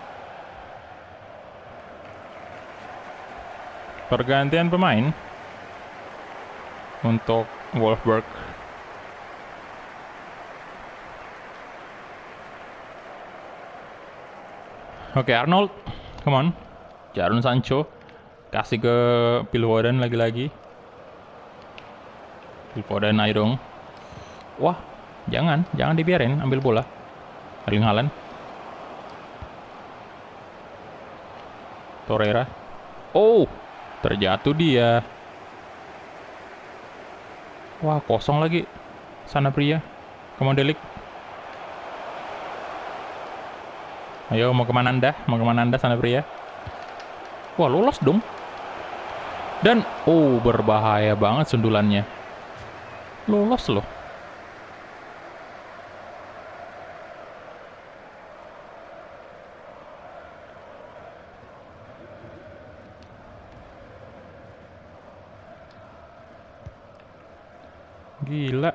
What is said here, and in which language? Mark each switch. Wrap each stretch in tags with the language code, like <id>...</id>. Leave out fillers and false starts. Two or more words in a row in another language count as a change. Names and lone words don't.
<id>Pergantian pemain untuk Wolfsburg. Oke,</id> <en>Arnold. Come on.</en> <id>Jadon Sancho kasih ke Phil Foden lagi-lagi. Phil Foden, ayo dong. Wah, jangan dibiarin ambil bola. Erling Haaland. Torreira. Oh, terjatuh dia. Wah, kosong lagi.</id> <en>Sanabria. Come on,</en> <id>Delik. Ayo, mau kemana anda? Sanabria? Wah, lolos dong. Dan, oh, berbahaya banget sundulannya. Lolos loh. Gila.</id>